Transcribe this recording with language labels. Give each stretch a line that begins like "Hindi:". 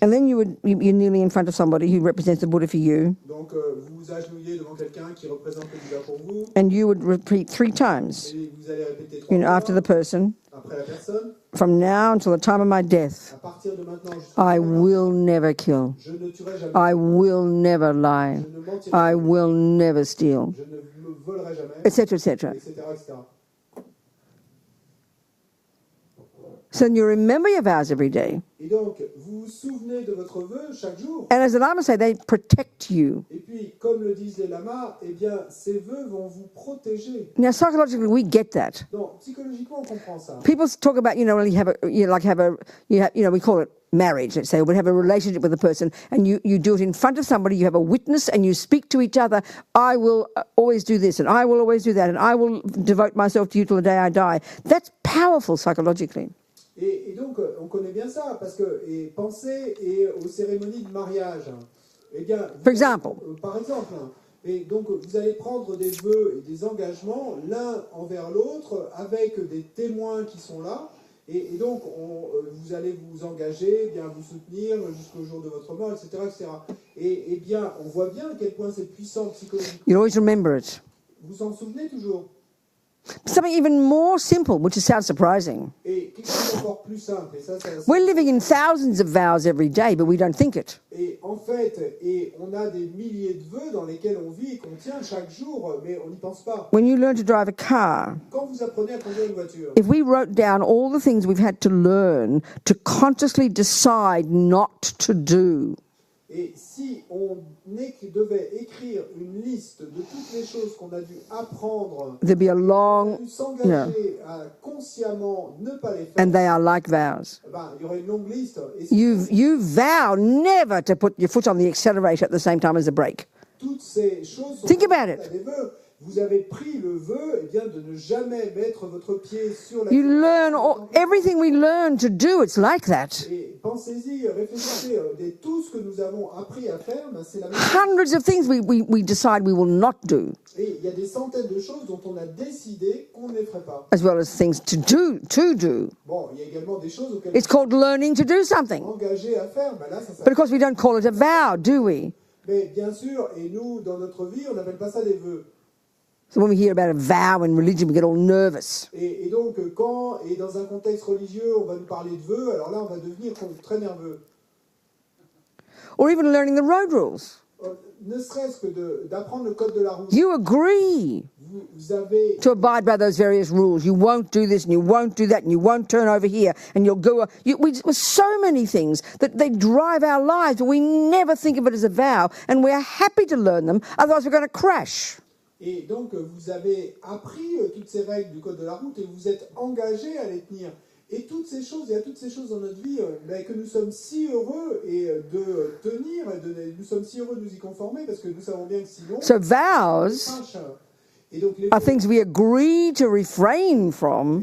English: and then you're kneeling in front of somebody who represents the Buddha for you,
French: Donc vous vous agenouillez devant quelqu'un qui représente le Bouddha pour vous.
English: and you would repeat 3 times,
French: Et vous allez répéter 3
English: you know, after
French: fois
English: the person,
French: après la personne.
English: from now until the time of my death,
French: À partir de maintenant, jusqu'à
English: I
French: la fin,
English: will never kill,
French: je ne tuerai jamais.
English: I will never lie,
French: Je ne mentirai
English: I
French: jamais.
English: will never steal,
French: Je ne me volerai jamais,
English: etc., etc.
French: etc., etc.
English: So you remember your vows every day.
French: Et donc, vous vous souvenez de votre vœu chaque jour.
English: And as the Lama say, they protect you.
French: Et puis, comme le disent les lamas, eh bien, ces vœux vont vous protéger.
English: Now, psychologically, we get that.
French: Donc, psychologiquement, on comprend ça.
English: People talk about, you know, we call it marriage, let's say, we have a relationship with a person, and you do it in front of somebody, you have a witness, and you speak to each other, I will always do this, and I will always do that, and I will devote myself to you till the day I die. That's powerful psychologically.
French: Et donc, on connaît bien ça, parce que pensez aux cérémonies de mariage. Eh bien,
English: For example.
French: Par exemple, et donc vous allez prendre des vœux et des engagements l'un envers l'autre avec des témoins qui sont là. Et donc, vous allez vous engager, bien vous soutenir jusqu'au jour de votre mort, etc., etc. Et bien, on voit bien à quel point c'est puissant psychologiquement.
English: You always remember it.
French: Vous en souvenez toujours.
English: Something even more simple, which sounds surprising.
French: Et quelque chose d'encore plus simple, et ça,
English: We're living in thousands of vows every day, but we don't think it.
French: Et en fait, et on a des milliers de vœux dans lesquels on vit et qu'on tient chaque jour, mais on n'y pense pas.
English: When you learn to drive a car,
French: Quand vous apprenez à conduire une voiture,
English: if we wrote down all the things we've had to learn to consciously decide not to do,
French: et si on devait écrire une liste de toutes les choses qu'on a dû apprendre,
English: there'd be a
French: on a
English: long,
French: dû s'engager à consciemment ne pas les faire,
English: and they are like vows.
French: il y aurait une longue liste. Et
English: You vow never to put your foot on the accelerator at the same time as the brake.
French: toutes ces choses sont
English: Think about it.
French: des vœux. Vous avez pris le vœu de ne jamais mettre votre pied sur la
English: You learn everything we learn to do, it's like that.
French: Et pensez-y, réfléchissez, tout ce que nous avons appris à faire, c'est la même chose.
English: Hundreds of things we decide we will not do,
French: Et il y a des centaines de choses dont on a décidé qu'on ne les ferait pas.
English: as well as things to do.
French: Bon, il y a également des choses auxquelles
English: It's called learning to do
French: on
English: something.
French: est engagé à faire, là, ça
English: But
French: s'appelle.
English: of course we don't call it a vow, do we?
French: Mais bien sûr, et nous, dans notre vie, on n'appelle pas ça des vœux.
English: So when we hear about a vow in religion, we get all nervous.
French: Et donc, quand, et dans un contexte religieux, on va nous parler de vœux, alors là, on va devenir très nerveux.
English: Or even learning the road rules.
French: Ne serait-ce que d'apprendre le code de la route.
English: You agree
French: Vous avez...
English: to abide by those various rules. You won't do this and you won't do that and you won't turn over here and you'll go... With so many things that they drive our lives, but we never think of it as a vow, and we're happy to learn them, otherwise we're going to crash.
French: Et donc, vous avez appris toutes ces règles du code de la route et vous êtes engagé à les tenir. Et toutes ces choses, il y a toutes ces choses dans notre vie que nous sommes si heureux de tenir, nous sommes si heureux de nous y conformer parce que nous savons bien que sinon...
English: So vows
French: Et donc, les
English: are things we agree to refrain from,